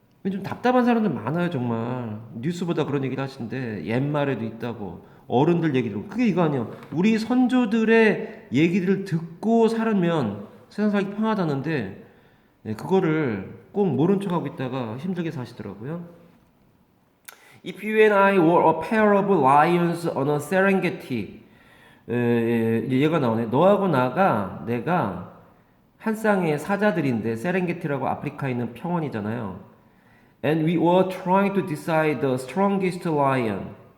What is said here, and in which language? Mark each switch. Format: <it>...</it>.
<ko>좀 답답한 사람들 많아요 정말. 뉴스보다 그런 얘기를 하시는데 옛말에도 있다고 어른들 얘기를 그게 이거 아니야. 우리 선조들의 얘기들을 듣고 살면 세상 살기 편하다는데 네, 그거를 꼭 모른 척하고 있다가 힘들게 사시더라고요.</ko> <en>If you and I were a pair of lions on a Serengeti.</en> <ko>얘가 나오네. 너하고 내가 한 쌍의 사자들인데 세렝게티라고 아프리카에 있는 평원이잖아요.</ko> <en>And we were trying to decide the strongest lion.</en>